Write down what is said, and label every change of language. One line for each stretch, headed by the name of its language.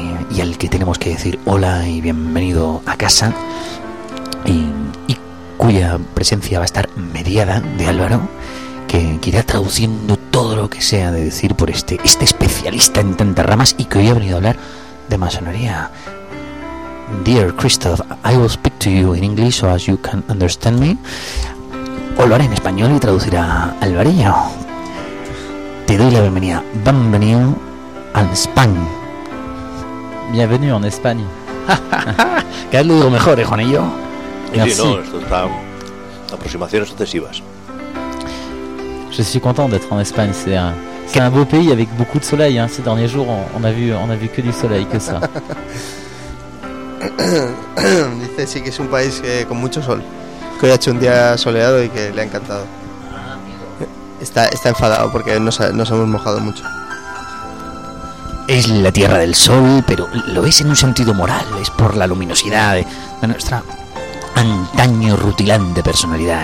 Spanish: Y al que tenemos que decir hola y bienvenido a casa, y cuya presencia va a estar mediada de Álvaro, que irá traduciendo todo lo que sea de decir por este especialista en tantas ramas y que hoy ha venido a hablar de masonería.
English: Dear Christoph, I will speak to you in English so as you can understand me.
Spanish: O lo haré en español y traducirá Alvarillo. Te doy la bienvenida. Bienvenido a España. Bienvenido en España. ¿Qué has leído mejor, Juanillo? Sí, merci. No, esto está. Aproximaciones sucesivas.
French: Je suis content d'être en Espagne. C'est un beau pays avec beaucoup de soleil. Ces derniers jours, on a vu que du soleil, que ça.
Spanish: Dice, sí, que es un país con mucho sol. Que hoy ha hecho un día soleado y que le ha encantado. Está enfadado porque nos hemos mojado mucho. Es la tierra del sol, pero lo es en un sentido moral. Es por la luminosidad de nuestra antaño rutilante personalidad.